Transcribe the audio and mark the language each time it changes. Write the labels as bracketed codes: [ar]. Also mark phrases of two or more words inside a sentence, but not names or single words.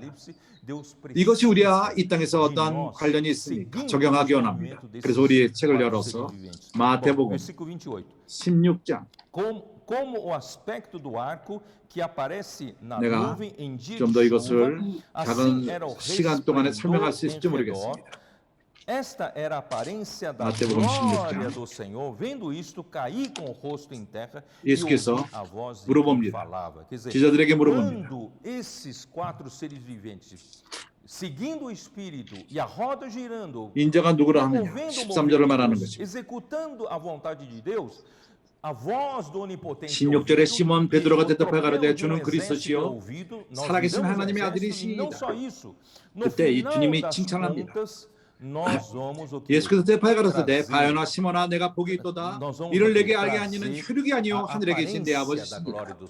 [ko] 이것이 우리와 이 땅에서 어떤 관련이 있습니까? 적용하기 원합니다. 그래서 우리 책을 열어서 마태복음 16장 내가 좀 더 이것을 작은 시간 동안에 설명할 수 있을지 모르겠습니다. [pt] Esta era a aparência da Mateus glória do Senhor. Vendo isto, caí com o rosto em terra e ouvi a voz de quem falava. Quer dizer, quando esses quatro seres viventes, seguindo o Espírito e a roda girando, [ko] 인자가 누구라 하느냐? 13절을 말하는 것입니다. [pt] executando a vontade de Deus, a voz do onipotente [ko] 16절에 시몬 베드로가 대답하여 가로되 주는 그리스도시요 살아계신 하나님의 아들이시이다. 그때 이 주님이 칭찬합니다. 예수께서 대답하여 가로되 바요나 시몬아 내가 복이 있도다. 이를 내게 알게 하니는 혈육이 아니요 하늘에 계신 내 아버지시니라.